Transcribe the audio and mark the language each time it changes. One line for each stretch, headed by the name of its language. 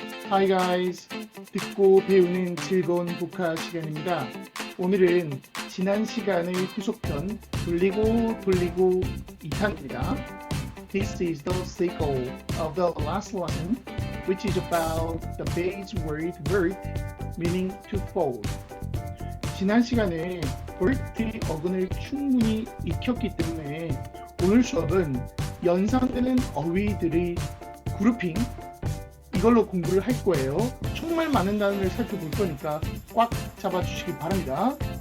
English: Hi guys,
Korean: 듣고 배우는 즐거운 복화 시간입니다. 오늘은 지난 시간의 후속편 돌리고 2탄입니다.
English: This is the sequel of the last lesson, which is about the base word vert, meaning to fold.
Korean: 지난 시간에 vert의 어근을 충분히 익혔기 때문에 오늘 수업은 연상되는 어휘들의 그룹핑, 이걸로 공부를 할 거예요. 정말 많은 단어를 살펴볼 거니까 꽉 잡아주시기 바랍니다.